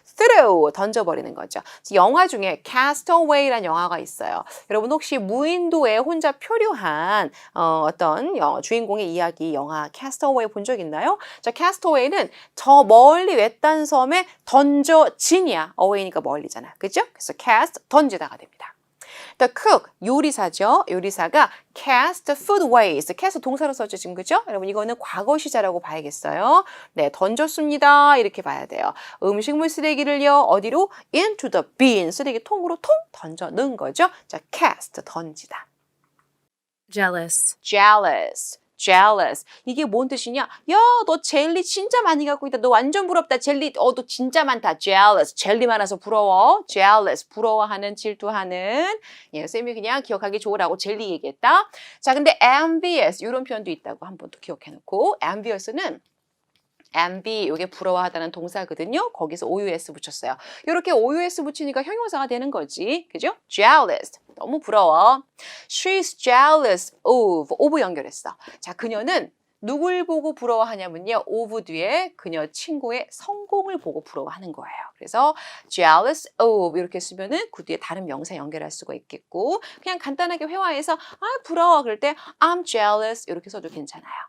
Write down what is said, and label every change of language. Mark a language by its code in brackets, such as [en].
[ko] throw 던져버리는 거죠. 영화 중에 Castaway라는 영화가 있어요. 여러분 혹시 무인도에 혼자 표류한 어떤 주인공의 이야기 영화 Castaway 본 적 있나요? 자, Castaway는 저 멀리 외딴 섬에 던져진이야. away니까 멀리잖아. 그죠? 그래서 cast 던지다가 됩니다. [en] The cook, [ko] 요리사죠. 요리사가 [en] cast food waste. [ko] cast 동사로 써죠, 지금 그죠? 여러분 이거는 과거 시제라고 봐야겠어요. 네, 던졌습니다. 이렇게 봐야 돼요. 음식물 쓰레기를요. 어디로? [en] into the bin. [ko] 쓰레기통으로 통 던져 넣은 거죠. 자, cast 던지다. [en] jealous, jealous. jealous. 이게 뭔 뜻이냐? [ko] 야, 너 젤리 진짜 많이 갖고 있다. 너 완전 부럽다. 젤리, 너 진짜 많다. jealous. 젤리 많아서 부러워. jealous. 부러워하는, 질투하는. 예, 쌤이 그냥 기억하기 좋으라고 젤리 얘기했다. 자, 근데 envious. 이런 표현도 있다고 한 번 또 기억해 놓고. envious는 envy, 이게 부러워하다는 동사거든요. 거기서 OUS 붙였어요. 이렇게 OUS 붙이니까 형용사가 되는 거지. 그죠? jealous. 너무 부러워. [en] She's jealous of [ko] 연결했어. 자, 그녀는 누굴 보고 부러워하냐면요. of 뒤에 그녀 친구의 성공을 보고 부러워하는 거예요. 그래서 [en] jealous of [ko] 이렇게 쓰면은 그 뒤에 다른 명사 연결할 수가 있겠고 그냥 간단하게 회화해서 부러워 그럴 때 [en] I'm jealous [ko] 이렇게 써도 괜찮아요.